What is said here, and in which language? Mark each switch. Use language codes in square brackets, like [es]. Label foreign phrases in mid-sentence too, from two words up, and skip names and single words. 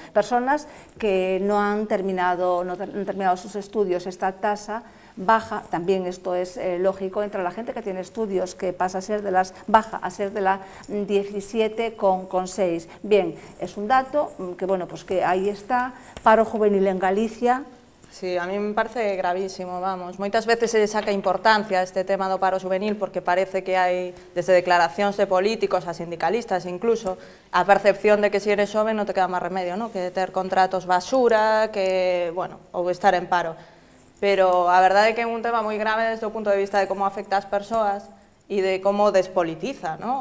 [es] Personas que no han terminado sus estudios. Esta tasa baja, también esto es lógico, entre la gente que tiene estudios, que pasa a ser de las baja a ser de la 17,6. Bien, es un dato que, bueno, pues que ahí está, paro juvenil en Galicia. Sí, a mí me parece gravísimo, vamos. [gl] Moitas veces se saca importancia a este tema do [es] paro juvenil [gl] porque parece que hai, desde declaracións de políticos a sindicalistas incluso, a percepción de que se eres xoven non te queda máis remedio, ¿no? Que ter contratos basura, que, bueno, ou estar en paro. Pero a verdade é que é un tema moi grave desde o punto de vista de como afecta ás persoas e de como despolitiza, ¿no?